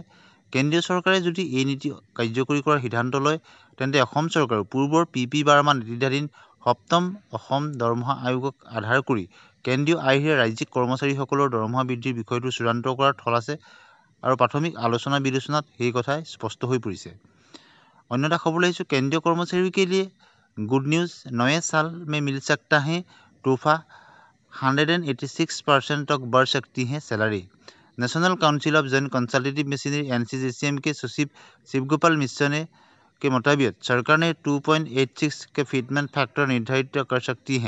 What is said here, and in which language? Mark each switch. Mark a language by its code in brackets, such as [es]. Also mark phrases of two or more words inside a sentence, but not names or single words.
[as] কেন্দ্ৰীয় চৰকাৰে যদি এই নীতি কাৰ্যকৰী কৰাৰ সিদ্ধান্ত লয়, তেন্তে অসম চৰকাৰেও পূৰ্বৰ PP বাৰ্মা নেতৃত্বাধীন সপ্তম অসম দৰমহা আয়োগক আধাৰ কৰি কেন্দ্ৰীয় আৰ্হিৰে ৰাজ্যিক কৰ্মচাৰীসকলৰ দৰমহা বৃদ্ধিৰ বিষয়টো চূড়ান্ত কৰাৰ থল আছে আৰু প্ৰাথমিক আলোচনা বিলোচনাত সেই কথাই স্পষ্ট হৈ পৰিছে। অন্য এটা খবৰ আহিছোঁ, কেন্দ্ৰীয় কৰ্মচাৰীৰ [hi] के लिए [en] good news, [hi] नए साल में मिल सकता है तोहफा, 186% तक बढ़ सकती है सैलरी। नेशनल काउंसिल ऑफ जॉइंट कंसल्टेटिव मशीनरी NCJCM के सचिव शिवगोपाल मिश्र ने के मुताबिक सरकार ने 2.86 के [en] fitment factor [hi] निर्धारित कर सकती है।